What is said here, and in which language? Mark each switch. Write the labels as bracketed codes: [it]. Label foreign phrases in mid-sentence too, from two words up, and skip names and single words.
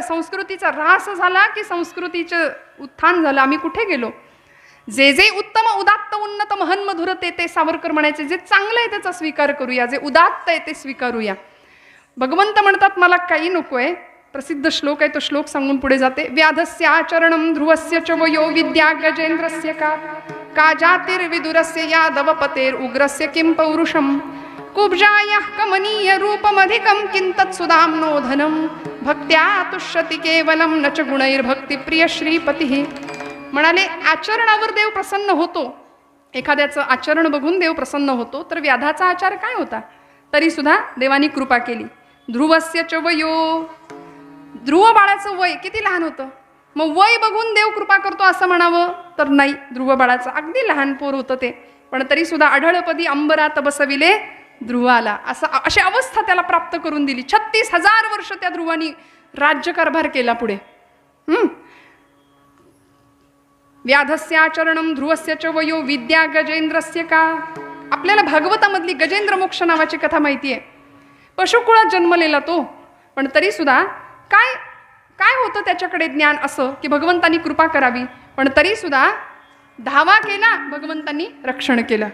[mr] संस्कृतीचा ऱ्हास झाला की संस्कृतीचं उत्थान झालं? आम्ही कुठे गेलो? जे जे उत्तम उदात्त उन्नत महन मधुर ते सावरकर म्हणायचे, जे चांगलं आहे त्याचा स्वीकार करूया, जे उदात्त आहे ते स्वीकारूया. भगवंत म्हणतात मला काही नकोय. प्रसिद्ध श्लोक आहे, तो श्लोक सांगून पुढे जाते. [sa] व्याधस्य आचरणम ध्रुवस्य च वयो विद्या गजेंद्रस्य का जातिर्विदुरस्य यादवपतेर उग्रस्य किं पौरुषम कुब्जायः कमनीय रूपमधिकं किंतत् सुदाम्नो धनं भक्त्या तुष्यति केवलं न च गुणैर्भक्ती प्रिय श्रीपती. [mr] म्हणाले आचरणावर देव प्रसन्न होतो. एखाद्याचं आचरण बघून देव प्रसन्न होतो. तर व्याधाचा आचार काय होता? तरी सुद्धा देवानी कृपा केली. [sa] ध्रुवस्य च वयो, [mr] ध्रुव बाळाचं वय किती लहान होतं, मग वय बघून देव कृपा करतो असं म्हणावं तर नाही. ध्रुव बाळाचं अगदी लहान पोर होतं ते, पण तरी सुद्धा आढळपदी अंबरात बसविले ध्रुवाला, अशी अवस्था त्याला प्राप्त करून दिली. 36,000 वर्ष त्या ध्रुवानी राज्यकारभार केला पुढे. [sa] व्याधस्याचरणम ध्रुवस्य च वयो विद्या गजेंद्रस्य का. [mr] आपल्याला भागवतामधली गजेंद्र मोक्ष नावाची कथा माहिती आहे. पशुकुळात जन्मलेला तो, पण तरी सुद्धा काय काय होतं त्याच्याकडे ज्ञान असं की भगवंतांनी कृपा करावी, पण तरी सुद्धा धावा केला, भगवंतांनी रक्षण केलं.